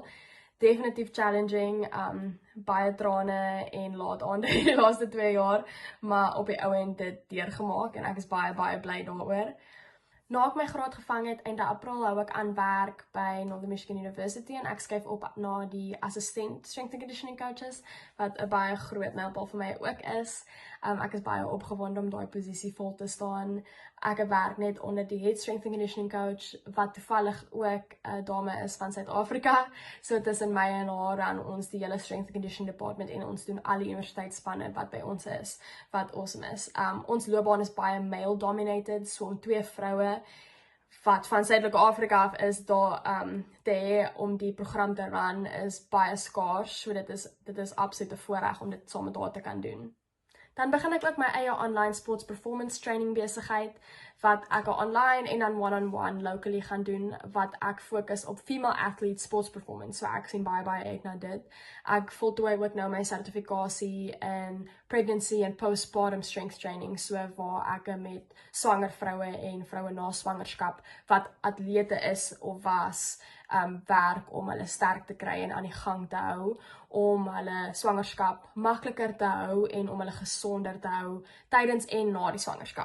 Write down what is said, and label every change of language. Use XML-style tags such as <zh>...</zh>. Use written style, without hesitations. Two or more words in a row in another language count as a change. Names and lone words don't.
<af>Definitief challenging, baie trane en laat aande die laaste 2 jaar, maar op die ou end dit deurgemaak en ek is baie bly daaroor. Na ek my graad gevang het, einde April hou ek aan werk by Northern Michigan University en ek skuif op na die assistent</af> <en>strength and conditioning coaches,</en> <af>wat 'n baie groot mylpaal vir my ook is. Ek is baie opgewonde om daai posisie vol te staan. Ek werk net onder die</af> <en>head strength and conditioning coach,</en> <af>wat toevallig ook 'n dame is van Suid-Afrika. So tussen my en haar aan ons die hele</af> <en>strength and conditioning department</en> <af>en ons doen al die universiteitsspanne wat by ons is, wat awesome is. Ons loopbaan is baie</af> <en>male dominated,</en> <af>so om 2 vroue wat van Suidelike Afrika af is daar te hê om die program te run is baie skaars. So dit is absolute voorreg om dit saam met haar te kan doen. Dan begin ek ook my eie</af> <en>online sports performance training</en> <af>besigheid, wat ek online en dan</af> <en>one-on-one locally</en> <af>gaan doen, wat ek fokus op</af> <en>female athlete sports performance.</en> <af>So ek sien baie uit na dit. Ek voltooi ook nou my sertifikasie in pregnancy en</af> <en>postpartum strength training,</en> <af>so waar ek met swanger vroue en vroue na swangerskap wat atlete is of was, werk om hulle sterk te kry en aan die gang te hou, om hulle swangerskap makliker te hou en om hulle gesonder te hou tydens en na die swangerskap.</af>